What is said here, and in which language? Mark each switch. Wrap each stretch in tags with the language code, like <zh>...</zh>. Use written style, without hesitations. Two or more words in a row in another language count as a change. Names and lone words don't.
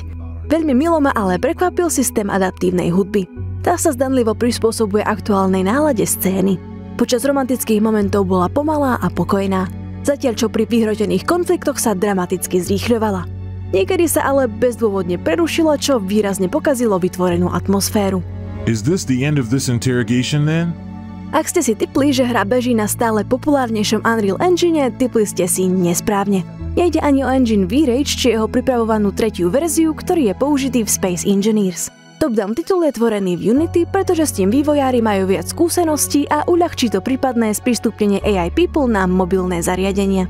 <sk>Veľmi milo ma ale prekvapil systém adaptívnej hudby. Tá sa zdanlivo prispôsobuje aktuálnej nálade scény. Počas romantických momentov bola pomalá a pokojná, zatiaľ čo pri vyhrotených konfliktoch sa dramaticky zrýchľovala. Niekedy sa ale bezdôvodne prerušila, čo výrazne pokazilo vytvorenú atmosféru.</sk> <en>Is this the end of this interrogation then?</en> <sk>Ak ste si tipli, že hra beží na stále populárnejšom Unreal Engine, tipli ste si nesprávne. Nejde ani o engine V-Rage či jeho pripravovanú tretiu verziu, ktorý je použitý v Space Engineers. Top-down titul je tvorený v Unity, pretože s tým vývojári majú viac skúseností a uľahčí to prípadné sprístupnenie AI People na mobilné zariadenia.</sk>